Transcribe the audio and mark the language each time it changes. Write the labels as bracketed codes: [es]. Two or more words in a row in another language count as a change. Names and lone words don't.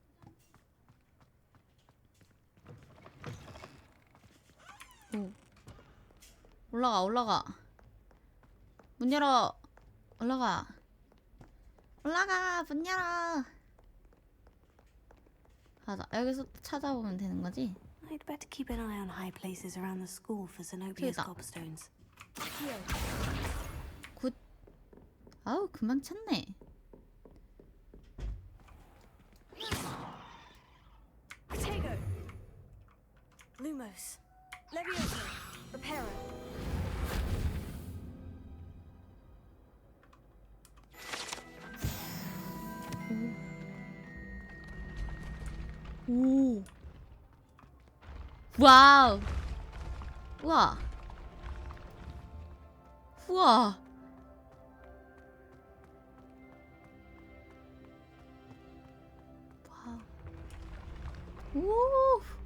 [ko] 올라가. 문 열어. 올라가. 문 열어. 가자. 여기서 찾아보면 되는 거지? [en] I'd better keep an eye on high places around the school for Zenobia's gobstones. [ko] 굿. 아우, 금방 찾네. Protego. Lumos. Leviosa. Reparo. 오. 와우. 우와. 오.